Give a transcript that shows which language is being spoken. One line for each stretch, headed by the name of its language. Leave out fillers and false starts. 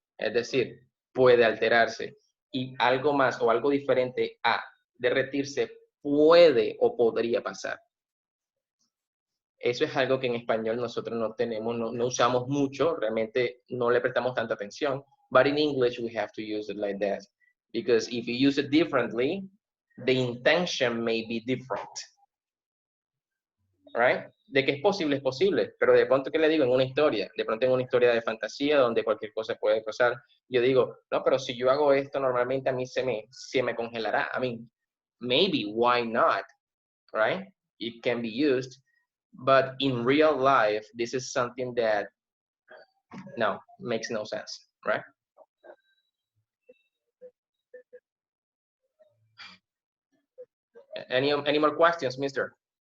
Spanish: Es decir, puede alterarse. Y algo más o algo diferente a derretirse puede o podría pasar. Eso es algo que en español nosotros no tenemos, no usamos mucho, realmente no le prestamos tanta atención.
English: But in English, we have to use it like that. Because if you use it differently, the intention may be different. Right?
Spanish: De que es posible, pero de pronto, ¿qué le digo? En una historia, de pronto en una historia de fantasía donde cualquier cosa puede pasar, yo digo, no, pero si yo hago esto, normalmente a mí se me congelará.
English: I mean, maybe, why not? Right? It can be used. But in real life, this is something that no, makes no sense, right? Any more questions, mister?